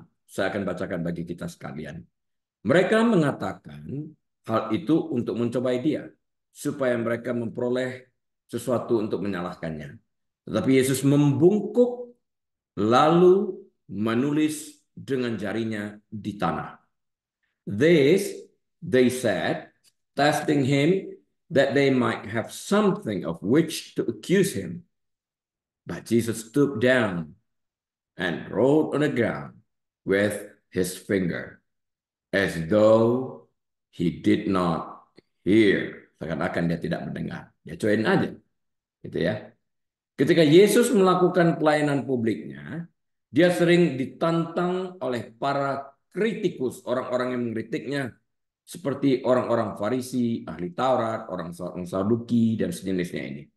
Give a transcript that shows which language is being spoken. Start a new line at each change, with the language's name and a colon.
Indonesian: Saya akan bacakan bagi kita sekalian. Mereka mengatakan hal itu untuk mencobai dia, supaya mereka memperoleh sesuatu untuk menyalahkannya. Tetapi Yesus membungkuk lalu menulis dengan jarinya di tanah.
English: This, they said, testing him that they might have something of which to accuse him. But Jesus stooped down and wrote on the ground with his finger, as though he did not hear.
Indonesian: Seakan-akan dia tidak mendengar. Dia cuekin aja, gitu ya. Ketika Yesus melakukan pelayanan publiknya, dia sering ditantang oleh para kritikus, orang-orang yang mengkritiknya, seperti orang-orang Farisi, ahli Taurat, orang Saduki, dan sejenisnya ini.